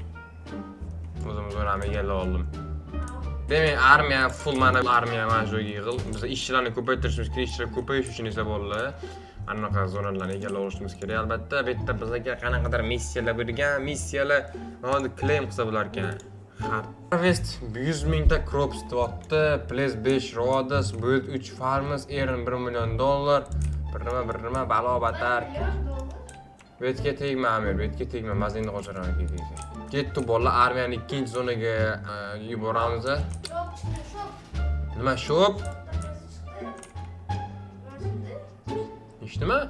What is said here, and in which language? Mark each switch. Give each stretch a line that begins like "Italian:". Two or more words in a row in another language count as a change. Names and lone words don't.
Uzbek: O'zim zo'ram egallab oldim. Demak, armiya full mana armiya mana shu yerga yig'il. Biz ishchilarni ko'paytirishimiz kerak, ishchilar ko'payish uchun esa bolalar anaqa zonalarni egallab olishimiz kerak. Albatta, bu yerda bizga qanaqadir missiyalar bergan, missiyalar hozir claim qilsa bo'lar ekan.
English: Harvest 100 mingta crops deyapti, place 5 roads, build 3 farms, earn 1 million dollar.
Uzbek: Birnima balo-batar. Bu yerga tegma, Amir, bu yerga tegma, mazinni qo'shiraman deydi. Ketdi bolalar, armiyani ikkinchi zonaga yuboramiz. Nima shop? Eshitdimi?